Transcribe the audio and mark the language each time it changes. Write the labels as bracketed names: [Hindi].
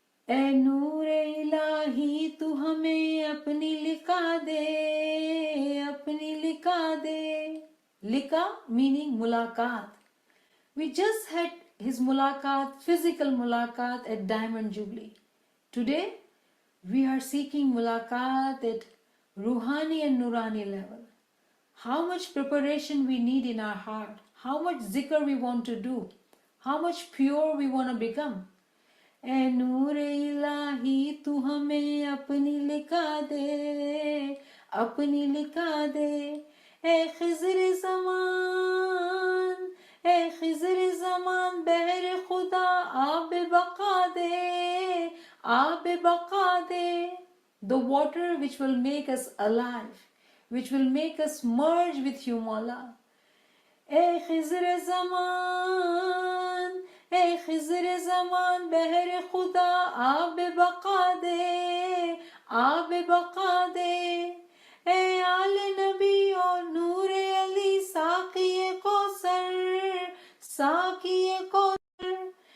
[Hindi] ए नूरे इलाही तू हमें अपनी लिखा दे, अपनी लिखा दे. [English] लिका meaning mulaqat. We just had his mulaqat, physical mulaqat at Diamond Jubilee. Today we are seeking mulaqat at Ruhani and Nurani level. How much preparation we need in our heart, how much zikr we want to do, how much pure we want to become. [Hindi] ए नूर इलाही तू हमें अपनी लिखा दे, अपनी लिखा दे. ए खिज़र ज़मान, ए खिज़र ज़मान बहर खुदा आब बका दे, आब बका दे. [English] The water which will make us alive, which will make us merge with you, Mawla. [Hindi] ए खिज़र ज़मान, ए खिज़र ज़मान बहर खुदा आब बका दे, आब बका दे. ए आले नबी और नूरे अली साक़िए कौसर, साक़िए कौसर.